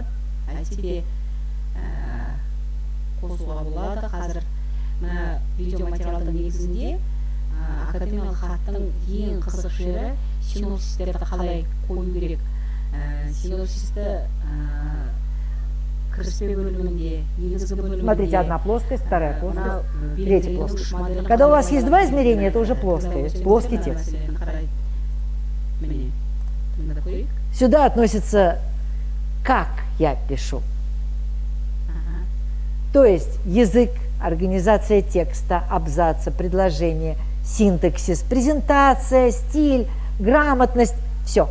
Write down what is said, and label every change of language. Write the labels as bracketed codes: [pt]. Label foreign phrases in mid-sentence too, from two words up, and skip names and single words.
[kk] Әйтсе де қосуға болады. Қазір мына видеоматериалдың негізінде академиялық хаттың ең қызық жері синопсистерді қалай қою керек. Синопсисті кіріспе бөлімінде, негізгі бөлімінде. [ru] Смотрите, одна плоскость, вторая плоскость, третья плоскость. Когда у вас есть два измерения, это уже плоское, плоский текст. Сюда относится, как я пишу. То есть язык, организация текста, абзаца, предложения, синтаксис, презентация, стиль, грамотность, все.